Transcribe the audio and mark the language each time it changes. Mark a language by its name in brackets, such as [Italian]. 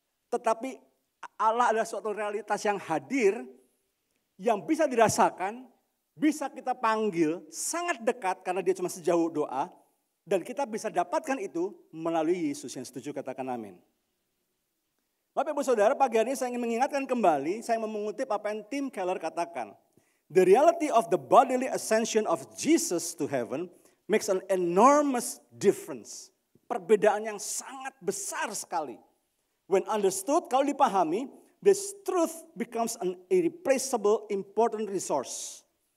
[Indonesian] Tetapi Allah adalah suatu realitas yang hadir, yang bisa dirasakan, bisa kita panggil, sangat dekat karena dia cuma sejauh doa. Dan kita bisa dapatkan itu melalui Yesus. Yang setuju katakan amin. Bapak Ibu Saudara, pagi hari ini saya ingin mengingatkan kembali, saya mau mengutip apa yang Tim Keller katakan. [English] The reality of the bodily ascension of Jesus to heaven makes an enormous difference. [Indonesian] Perbedaan yang sangat besar sekali. [English] When understood, [Indonesian] kalau dipahami, [English] this truth becomes an irreplaceable important resource.